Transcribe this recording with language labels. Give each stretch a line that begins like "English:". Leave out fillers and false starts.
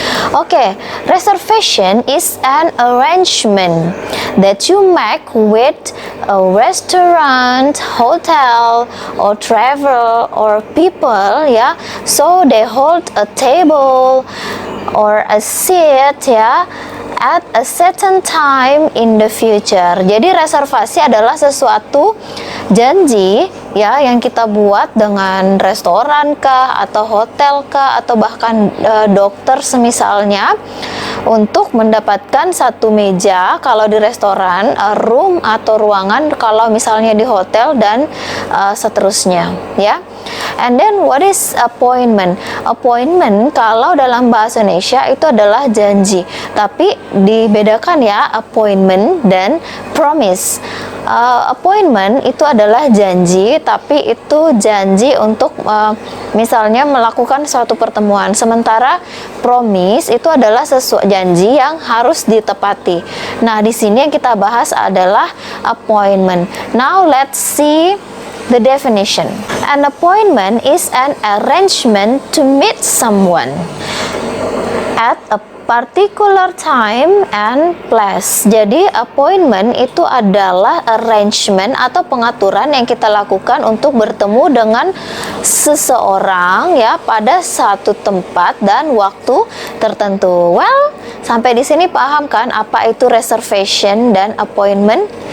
English: Okay, reservation is an arrangement that you make with a restaurant, hotel, or travel or people, ya. So they hold a table or a seat, ya, at a certain time in the future.
Indonesian: Jadi reservasi adalah sesuatu janji, ya, yang kita buat dengan restoran kah atau hotel kah atau bahkan dokter semisalnya untuk mendapatkan satu meja kalau di restoran, room atau ruangan kalau misalnya di hotel dan seterusnya, ya.
English: And then what is appointment?
Indonesian: Appointment kalau dalam bahasa Indonesia itu adalah janji, tapi dibedakan ya appointment dan promise. Appointment itu adalah janji, tapi itu janji untuk misalnya melakukan suatu pertemuan. Sementara promise itu adalah sesuatu janji yang harus ditepati. Nah, di sini yang kita bahas adalah appointment.
English: Now let's see the definition. An appointment is an arrangement to meet someone at a particular time and place.
Indonesian: Jadi appointment itu adalah arrangement atau pengaturan yang kita lakukan untuk bertemu dengan seseorang, ya, pada satu tempat dan waktu tertentu. Well, sampai di sini paham kan apa itu reservation dan appointment?